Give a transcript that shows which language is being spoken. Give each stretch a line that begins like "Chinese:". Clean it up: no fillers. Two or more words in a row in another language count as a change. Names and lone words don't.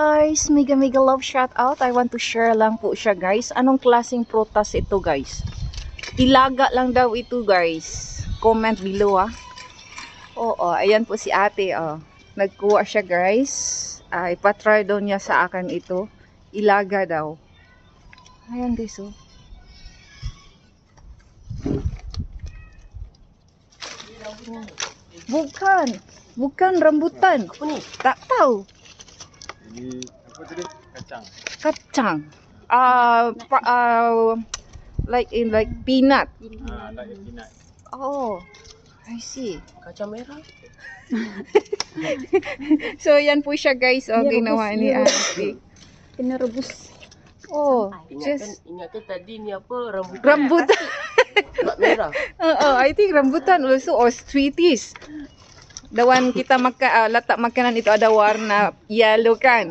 English: guys, mega love shout out. I want to share
Filipino: lang po siya
English: guys.
Filipino: Anong klaseng prutas ito guys? Ilaga lang daw ito guys.
English: Comment below
Filipino: ah. Oo, ayan po si ate oh. Nagkuha siya guys. Ipatry daw niya sa akin ito. Ilaga daw. Ayan guys oh.
Malay: Bukan rambutan. Apa ni? Tak tahu. Ini apa tadi? Kacang. Kacang.
English: Like peanut. Like peanut. Oh, I see.
Malay: Kacang merah.
Filipino: So yan po siya guys. Oh, ginawa ni ate. Pinarebus. Oh,
Malay: Ingatkan tadi ni apa rambutan. rambutan. Tak merah.
English: I think rambutan also or sweeties. The one
Malay: kita letak makanan itu ada warna yellow kan.